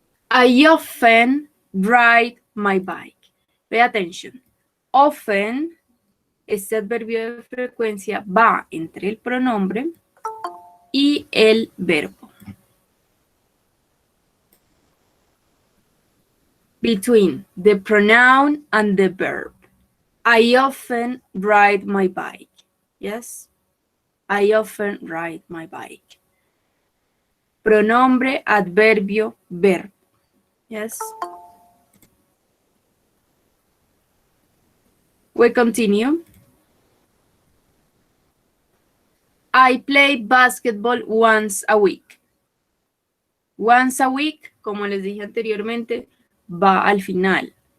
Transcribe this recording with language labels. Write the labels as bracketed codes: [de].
[en] I often ride my bike. Pay attention. [es] Often, este adverbio de frecuencia va entre el pronombre y el verbo. [en] between the pronoun and the verb. I often ride my bike. Yes, I often ride my bike. [es] Pronombre, adverbio, verbo. Yes. [en] We continue. I play basketball once a week. Once a week, [es] como les dije anteriormente, va al final.